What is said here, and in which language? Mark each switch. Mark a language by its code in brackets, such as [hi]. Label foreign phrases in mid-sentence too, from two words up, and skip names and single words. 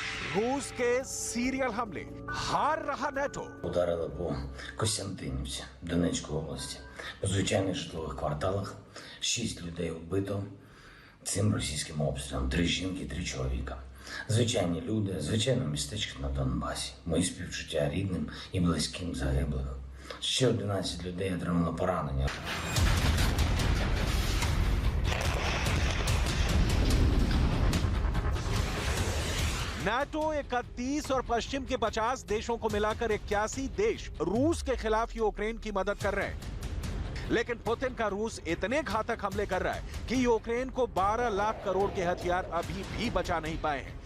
[hi] रूस के सीरियल हमले, हार रहा नेटो। [uk] Ударили по Костянтинівці Донецької області. У звичайних житлових кварталах 6 людей вбито цим російським обстрілом, 3 жінки, 3 чоловіка. Звичайні люди, звичайне містечко на Донбасі. Мої співчуття рідним і близьким загиблих. Ще 11 людей отримали поранення. [hi] नाटो 31 और पश्चिम के 50 देशों को मिलाकर 81 देश रूस के खिलाफ यूक्रेन की मदद कर रहे हैं। लेकिन पुतिन का रूस इतने घातक हमले कर रहा है कि यूक्रेन को 12 लाख करोड़ के हथियार अभी भी बचा नहीं पाए हैं।